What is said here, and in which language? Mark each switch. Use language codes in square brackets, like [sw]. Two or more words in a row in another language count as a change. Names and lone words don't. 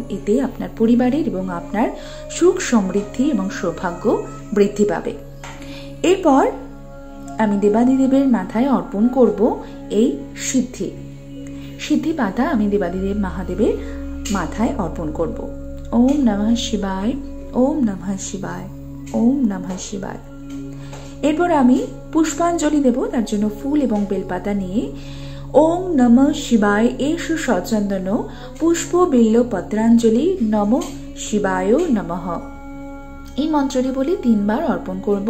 [bn] এতে আপনার পরিবারের এবং আপনার সুখ সমৃদ্ধি এবং সৌভাগ্য বৃদ্ধি পাবে। এরপর আমি দেবাদিদেবের মাথায় অর্পণ করব এই সিদ্ধি পাতা, আমি দেবাদিদেব মহাদেবের মাথায় অর্পণ করব। [sa] ওম নমঃ শিবায়, ওম নমঃ শিবায়, ওম নমঃ শিবায়। [bn] এরপর আমি পুষ্পাঞ্জলি দেব। তার জন্য ফুল এবং বেলপাতা নিয়ে [sa] ওম নমঃ শিবায় এষু সচন্দন পুষ্প বিল্ল পত্রাঞ্জলি নমঃ শিবায় নমঃ [bn] এই মন্ত্রটি বলে 3 বার অর্পণ করব।